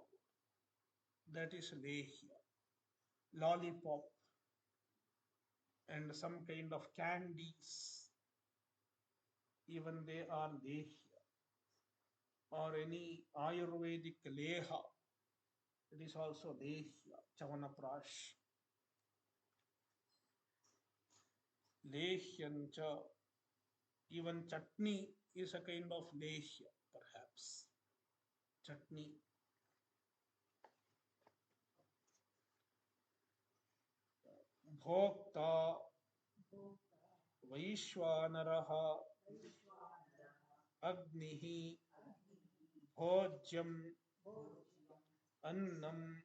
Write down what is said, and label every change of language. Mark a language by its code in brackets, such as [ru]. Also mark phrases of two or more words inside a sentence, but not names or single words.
[en] That is lehya. Lollipop and some kind of candies, even they are lehya. Or any Ayurvedic leha, it is also lehya. Chavanaprash. Lehyancha. Even chutney is a kind of lehya, perhaps. Chutney. [sa] भोक्ता वैश्वानरः अग्निः भोज्यम् अन्नम्